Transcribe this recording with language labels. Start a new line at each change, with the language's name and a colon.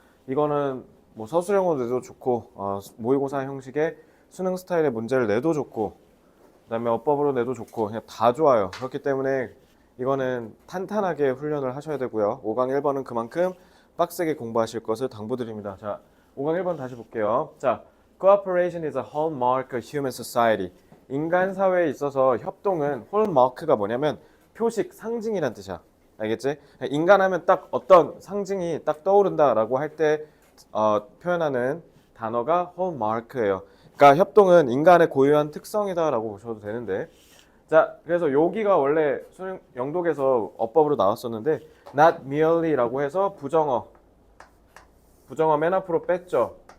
Korean: 이거는 뭐 서술형으로 내도 좋고 모의고사 형식의 수능 스타일의 문제를 내도 좋고 그다음에 어법으로 내도 좋고 그냥 다 좋아요. 그렇기 때문에 이거는 탄탄하게 훈련을 하셔야 되고요. 5강 1번은 그만큼 빡세게 공부하실 것을 당부드립니다. 자, 5강 1번 다시 볼게요.
English: 자, Cooperation is a hallmark of human society.
Korean: 인간 사회에 있어서 협동은 hallmark가 뭐냐면 표식, 상징이란 뜻이야. 알겠지? 인간하면 딱 어떤 상징이 딱 떠오른다라고 할 때 표현하는 단어가 hallmark예요. 그러니까 협동은 인간의 고유한 특성이다라고 보셔도 되는데, 자, 그래서 여기가 원래 수능 영독에서 어법으로 나왔었는데
English: not merely
Korean: 라고 해서 부정어 맨 앞으로 뺐죠.